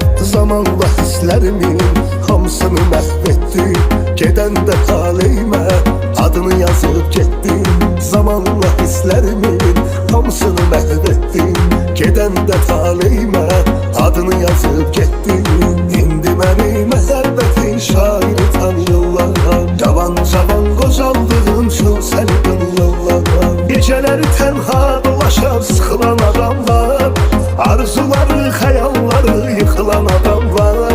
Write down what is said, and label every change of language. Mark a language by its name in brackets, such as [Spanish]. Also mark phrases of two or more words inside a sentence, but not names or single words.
[Turkish] Zamanla hislerimin hamısını mahvettim. Geden de taleyime adını yazıp gittim. Zamanla hislerimin hamısını mahvettim. Geden de taleyime adını yazıp gittim. [Azerbaijani] İndi məni məhəbbətin şairi tanıyırlar. Cavan cavan qocaldığım üçün səni tanıyırlar. [Turkish] Geceleri tenha dolaşar sıxılan adam var. [Azerbaijani] Arzuları, xəyalları yıxılan adam var.